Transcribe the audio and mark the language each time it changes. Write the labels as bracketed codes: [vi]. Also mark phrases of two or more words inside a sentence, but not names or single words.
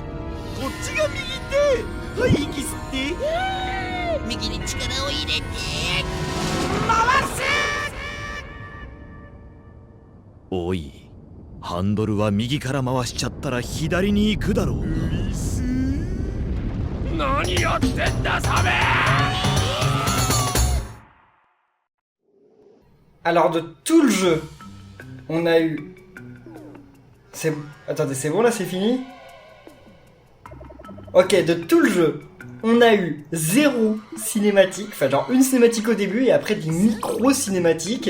[ja] こっちが右手はい息吸って右に力を入れておいハンドルは右から回しちゃったら左に行くだろう何やってんだサメ [fr] Alors de tout le jeu, on a eu... Attendez, c'est bon là, c'est fini? Ok, de tout le jeu, on a eu 0 cinématique, enfin genre une cinématique au début et après des micro-cinématiques.